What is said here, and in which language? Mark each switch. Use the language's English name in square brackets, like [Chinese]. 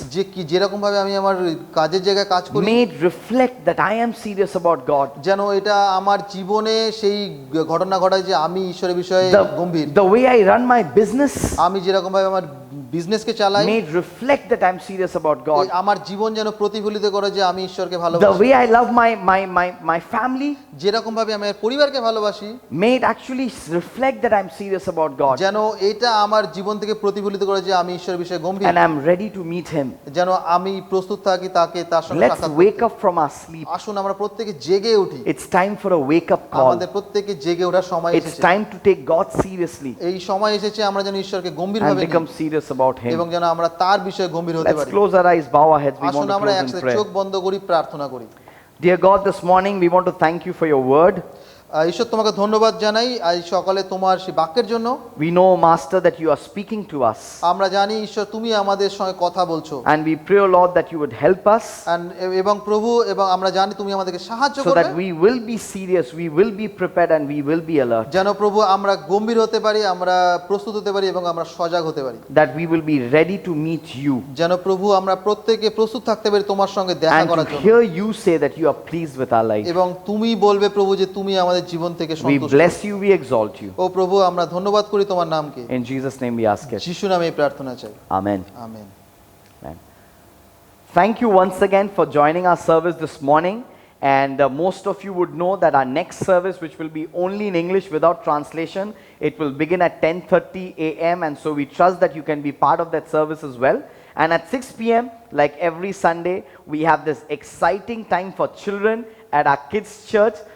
[Bangla] যে কি যেরকম ভাবে আমি আমার কাজের জায়গায় কাজ করি, [English] may it reflect that I am serious about God. [Bangla] যেন এটা আমার জীবনে সেই ঘটনা ঘটায় যে আমি ঈশ্বরের বিষয়ে গম্ভীর। [English] The way I run my business, [Bangla] আমি যেরকম ভাবে আমার বিজনেসকে চালাই, [English] may it reflect that I'm serious about God. [Bangla] আমার জীবন যেন প্রতিফলিত করে যে আমি ঈশ্বরকে [English] The [Bangla] ভালোবাসি। [English] way I love my family, [Bangla] যেরকম ভাবে আমি আমার পরিবারকে ভালোবাসি, [English] may it actually reflect that I'm serious about God. [Bangla] যেন এটা আমার জীবন থেকে প্রতিফলিত করে যে আমি ঈশ্বরের বিষয়ে গম্ভীর, [English] And I'm ready to meet Him. [Bangla] যেন আমি প্রস্তুত থাকি তার সঙ্গে [English] Let's [Bangla] সাক্ষাৎ [English] wake [Bangla] করতে। [English] up from our sleep. [Bangla] আসুন আমরা প্রত্যেকে জেগে উঠি। [English] It's time for a wake up call. [Bangla] আমাদের প্রত্যেকে জেগে ওঠার সময় [English] It's [Bangla] এসেছে। [English] time to take God seriously [Bangla] এই সময় এসেছে আমরা যেন ঈশ্বরকে গম্ভীর [English] and [Bangla] ভাবে [English] become serious about [Bangla] এবং [English] Him. [Bangla] যেন আমরা তার বিষয়ে গম্ভীর হতে [English] Let's [Bangla] পারি। [English] close our eyes, bow our heads. We want [Bangla] আসুন [English] to [Bangla] আমরা [English] close in [Bangla] একসাথে [English] prayer. [Bangla] চোখ বন্ধ করি, প্রার্থনা করি। [English] Dear God, this morning we want to thank you for your word. [Bangla] ঈশ্বর তোমাকে ধন্যবাদ জানাই আজ সকালে তোমার সেই বাক্যের জন্য। [English] We know, Master, that you are speaking to us. [Bangla] আমরা জানি ঈশ্বর তুমি আমাদের সঙ্গে কথা বলছো, [English] And we pray, O Lord, that you would help us [Bangla] এবং প্রভু এবং আমরা জানি তুমি আমাদেরকে সাহায্য [English] so that [Bangla] করবে, [English] we will be serious, we will be prepared, and we will be alert. [Bangla] যেন প্রভু আমরা গম্ভীর হতে পারি, আমরা প্রস্তুত হতে পারি এবং আমরা সজাগ হতে পারি। [English] That we will be ready to meet you [Bangla] যেন প্রভু আমরা প্রত্যেকে প্রস্তুত থাকতে পারি তোমার সঙ্গে দেখা [English] and [Bangla] করার [English] to [Bangla] জন্য, [English] hear you say that you are pleased with our life. [Bangla] এবং তুমি বলবে প্রভু যে তুমি আমাদের জীবন থেকে [English] We [Bangla] সন্তুষ্ট। [English] bless you, we exalt you. [Bangla] ও প্রভু আমরা ধন্যবাদ করি তোমার নামকে, [English] In Jesus' name we ask it. [Bangla] যিশু নামে এই প্রার্থনা চাই, [English] Amen. [Bangla] Amen. [English] Amen. Thank you once again for joining our service this morning. And most of you would know that our next service, which will be only in English without translation, it will begin at 10:30 a.m. And so we trust that you can be part of that service as well. And at 6 p.m., like every Sunday, we have this exciting time for children at our kids' church.